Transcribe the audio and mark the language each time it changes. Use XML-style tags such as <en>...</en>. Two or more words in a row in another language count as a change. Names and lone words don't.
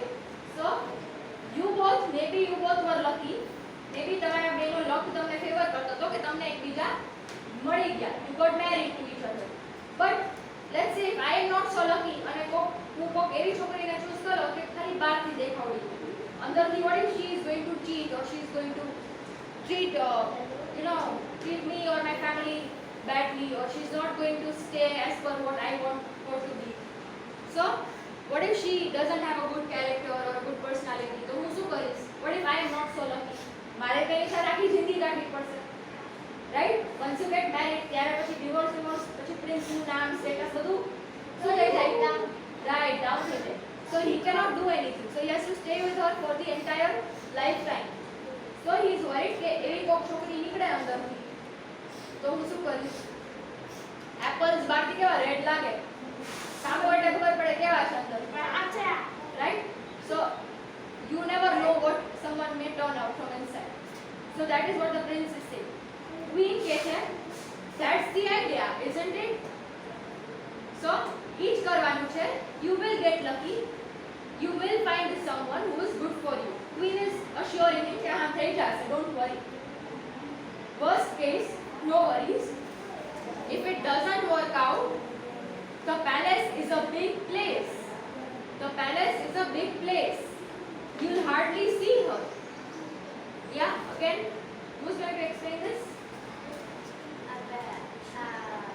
<en>So, maybe you both were lucky.</en> <gu>Maybe તમારા બેનો લક તમને ફેવર કરતો હતો કે તમને એકબીજા મળી ગયા.</gu> <en>You got married to each other. But let's say if I am not so lucky</en> <gu>અને હું કોક એવી છોકરીને ચૂઝ કરો કે ખાલી બહારથી દેખાવડી અંદરથી</gu> <en>what if she is going to cheat or she is going to treat treat me or my family badly, or she is not going to stay as per what I want her to be. So what if she doesn't have a good character or a good personality?</en> <gu>તો હું શું કરીશ?</gu> <en>What if I am not so lucky?</en> <gu>મારે તેની સાથે આખી જિંદગી કાઢવી પડશે. રાઈટ?</gu> <en>once you get married</en> <gu>ત્યારે પછી ડિવોર્સ પછી પ્રિન્સનું નામ સ્ટેટસ બધું શું થઈ જાય? રાઈટ, ડાઉન થઈ જાય.</gu> <en>So he cannot do anything. So he has to stay with her for the entire lifetime. So he is worried</en> <gu>કે એવી કોક છોકરી નીકળે અંદરથી તો હું શું કરીશ? એપલ્સ બહારથી કેવા રેડ લાગે, સામે એટલે ખબર પડે કેવા છે અંદર.</gu> <en>Right? So you never know what someone may turn out from inside. So that is what the prince is saying. Queen કહે, that's the idea, isn't it? So each</en> <gu>કરવાનું છે.</gu> <en>You will get lucky. You will find someone who is good for you. Queen is assuring him</en> <gu>કે હા થઈ જશે,</gu> <en>don't worry. Worst case, no worries. If it doesn't work out, the palace is a big place. The palace is a big place. You'll hardly see her. Yeah, again, who's going to explain this?</en>